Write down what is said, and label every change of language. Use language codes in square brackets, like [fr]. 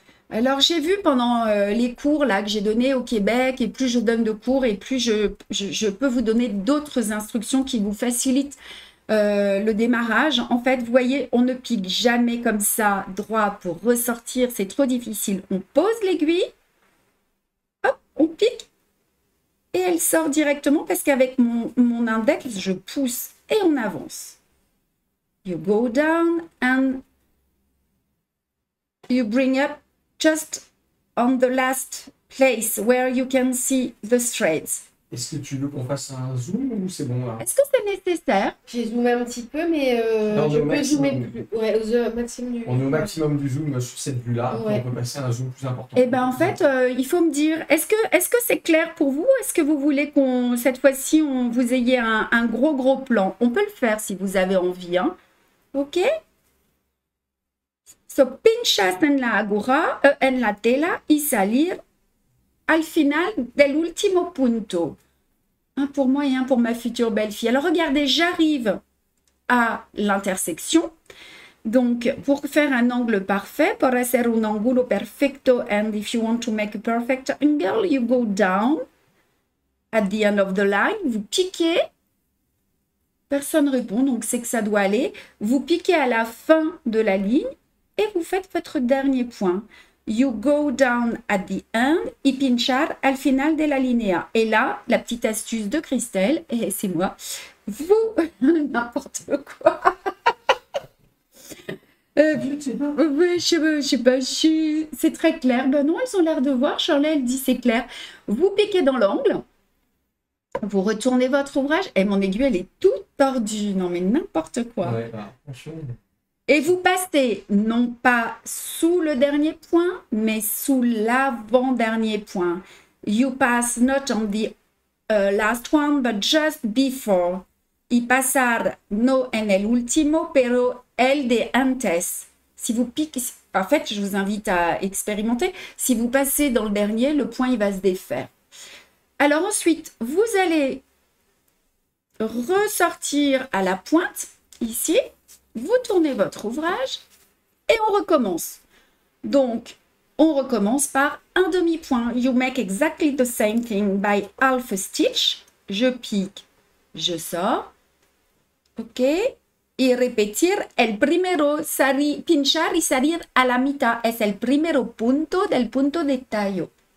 [fr] Alors, j'ai vu pendant les cours là, que j'ai donnés au Québec, et plus je donne de cours, et plus je peux vous donner d'autres instructions qui vous facilitent le démarrage. En fait, vous voyez, on ne pique jamais comme ça droit pour ressortir, c'est trop difficile. On pose l'aiguille, hop, on pique, et elle sort directement parce qu'avec mon index, je pousse et on avance. [en] You go down and you bring up just on the last place where you can see the threads. [fr] Est-ce que tu veux qu'on fasse un zoom ou c'est bon là? Est-ce que c'est nécessaire? J'ai zoomé un petit peu, mais je peux zoomer plus. Ouais, au maximum du... On est au maximum du zoom sur cette vue-là. Ouais. On peut passer à un zoom plus important. Eh bien, en fait, il faut me dire, est-ce que c'est clair pour vous? Est-ce que vous voulez qu'on, cette fois-ci, vous ayez un gros plan? On peut le faire si vous avez envie. Hein? Ok? [es] So, pinchas en la agura, en la tela y salir al final del último punto. [fr] Un pour moi et un pour ma future belle-fille. Alors, regardez, j'arrive à l'intersection. Donc, pour faire un angle parfait, [en] pour [es] hacer un ángulo perfecto, [en] and if you want to make a perfect angle, you go down at the end of the line. [fr] Vous piquez. Personne répond, donc c'est que ça doit aller. Vous piquez à la fin de la ligne et vous faites votre dernier point. [en] You go down at the end [es] y pinchar al final de la linea. [fr] Et là, la petite astuce de Christelle, et c'est moi, vous, n'importe quoi. Oui, je sais pas, c'est très clair. Ben non, ils ont l'air de voir. Charlotte, elle dit c'est clair. Vous piquez dans l'angle, vous retournez votre ouvrage, et mon aiguille, elle est toute tordue. Non, mais n'importe quoi. Ouais, bah, franchement. Et vous passez non pas sous le dernier point, mais sous l'avant-dernier point. [en] You pass not on the last one, but just before. [es] Y pasar no en el último, pero el de antes. [fr] Si vous piquez, en fait, je vous invite à expérimenter. Si vous passez dans le dernier, le point il va se défaire. Alors ensuite, vous allez ressortir à la pointe, ici. Vous tournez votre ouvrage et on recommence. Donc, on recommence par un demi-point. [en] You make exactly the same thing by half a stitch. [fr] Je pique, je sors. Ok. [es] Y repetir el primero, pinchar y salir a la mitad. Es el primero punto del punto de tallo.